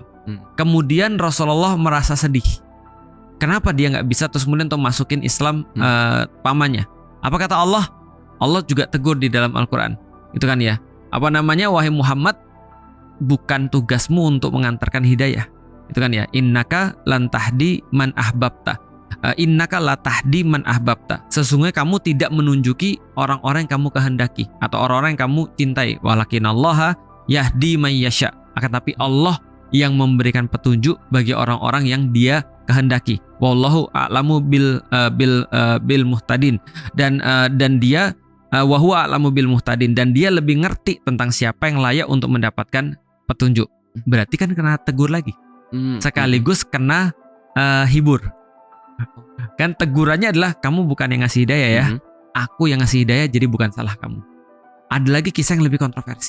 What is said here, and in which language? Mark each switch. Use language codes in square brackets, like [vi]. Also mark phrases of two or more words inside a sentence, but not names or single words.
[id] Kemudian Rasulullah merasa sedih. Kenapa dia nggak bisa terus kemudian untuk masukin Islam pamannya? Apa kata Allah? Allah juga tegur di dalam Al-Quran. Itu kan ya. Apa namanya? Wahai Muhammad, bukan tugasmu untuk mengantarkan hidayah. Itu kan ya. [ar] إنك لن تهدي من أحببت. إنك لا تهدي من أحببت. [id] Sesungguhnya kamu tidak menunjuki orang-orang yang kamu kehendaki atau orang-orang yang kamu cintai. [ar] ولكن الله يهدي من يشاء. [id] Akan tapi Allah yang memberikan petunjuk bagi orang-orang yang Dia kehendaki. [ar] والله أعلم بالمهتدين. [id] Dan Dia [ar] وهو أعلم بالمهتدين, [id] dan Dia lebih ngerti tentang siapa yang layak untuk mendapatkan petunjuk. Berarti kan kena tegur lagi. Sekaligus kena hibur. Kan tegurannya adalah kamu bukan yang ngasih hidayah ya. Aku yang ngasih hidayah, jadi bukan salah kamu. Ada lagi kisah yang lebih kontroversi.